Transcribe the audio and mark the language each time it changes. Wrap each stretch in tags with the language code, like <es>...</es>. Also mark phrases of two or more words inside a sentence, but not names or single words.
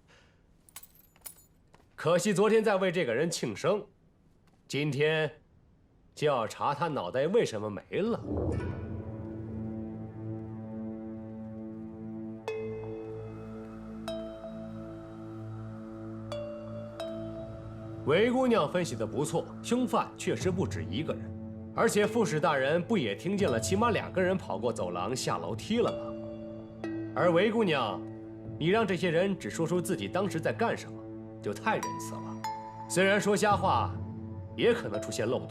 <zh>可惜昨天在為這個人慶生，今天就要查他腦袋為什麼沒了。韦姑娘分析得不錯，兇犯確實不止一個人。而且副使大人不也聽見了起碼2個人跑過走廊下樓梯了嗎？而韦姑娘，你讓這些人只說出自己當時在幹什麼，就太仁慈了。雖然說瞎話，也可能出現漏洞。</zh>